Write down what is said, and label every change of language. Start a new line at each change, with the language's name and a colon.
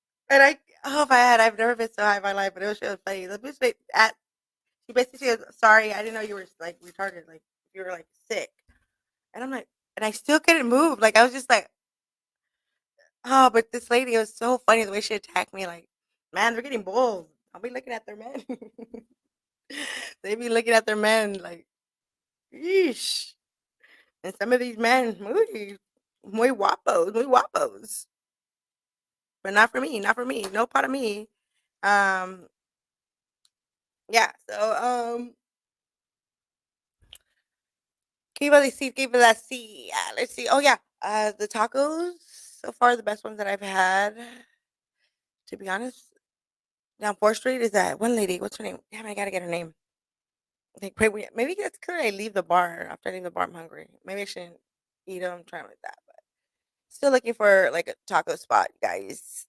English: And if I had, I've never been so high in my life, but it was just funny. The bitch, she basically goes, sorry, I didn't know you were like retarded, like you were like sick. And I'm like, and I still couldn't move. Like I was just like, oh, but this lady, it was so funny the way she attacked me. Like, man, they're getting bold. I'll be looking at their men. They be looking at their men like, yeesh. And some of these men,
Spanish: muy guapos.
English: But not for me, not for me. No part of me. Um, yeah.
Spanish: So, ¿qué iba a decir? ¿Qué iba a decir?
English: Let's see. Oh yeah. The tacos so far the best ones that I've had. To be honest, down 4th Street is that one lady. What's her name? Damn, I gotta get her name. Like, maybe that's because I leave the bar. After I leave the bar, I'm hungry. Maybe I shouldn't eat them. Trying like that, but still looking for like a taco spot, guys.